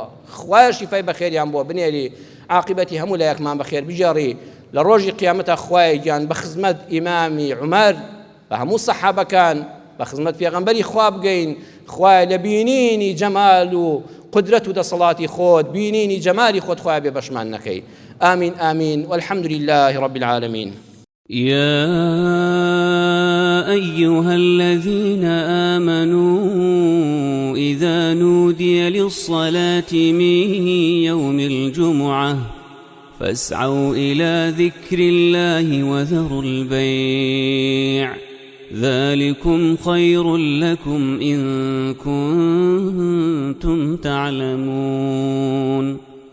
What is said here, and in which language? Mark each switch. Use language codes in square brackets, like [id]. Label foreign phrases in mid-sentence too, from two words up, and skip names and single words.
[ckb] خوای شیفای بەخێریان بۆ بنێری، عاقبەتی هەموو لایەکمان بەخێر بجێڕی. لە ڕۆژی قیامەتە خوای گیان بە خزمەت ئیمامی عومەر بە هەموو سەحابەکان بە خزمەت پێغەمبەری خوا بگەین. خوای لە بینینی جەمال و قدرەت و دەسەڵاتی خۆت، بینینی جەمالی خۆت خوای بێ بەشمان نەکەی. [ar] آمین آمین والحمد لله رب العالمين. يا أيها الذين آمنوا إذا نودي للصلاة من يوم الجمعة فاسعوا إلى ذكر الله وذروا البيع ذلكم خير لكم إن كنتم تعلمون.